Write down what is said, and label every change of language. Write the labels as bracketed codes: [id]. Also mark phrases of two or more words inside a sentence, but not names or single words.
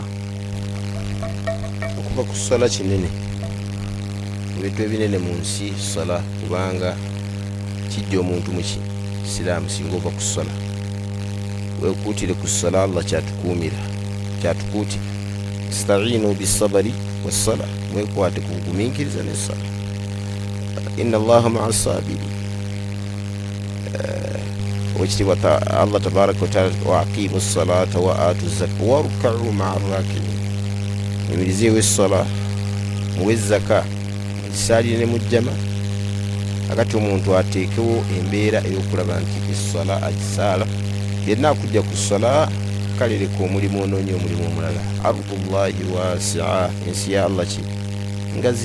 [lg] Okuva ku ssala kinene, ebintu ebinene mu nsi ssala, kubanga kijja omuntu mu Isiraamu singa ova ku ssala. Weekuutire ku ssala, Allah kyatukuumira, kyatukuutira. [ar] استعينوا بالصبر والصلاة, [lg] mwekwate ku bugumiikiriza n'essala. [ar] إن الله مع الصابرين. Wekitiibwa الله تبارك وتعالى وأقيموا الصلاة وآتوا الزكاة واركعوا مع الراكعين, [lg] muyimirizeewo essala muwe zaka, mugisaalire ne mujjama. Akati omuntu ateekewo embeera ey'okulaba nti essala agisaala, yenna akujja ku ssala kale leka omulimu onoonye omulimu omulala. [ar] أرض الله واسعة, [lg] ensi ya Allah ki ngazi.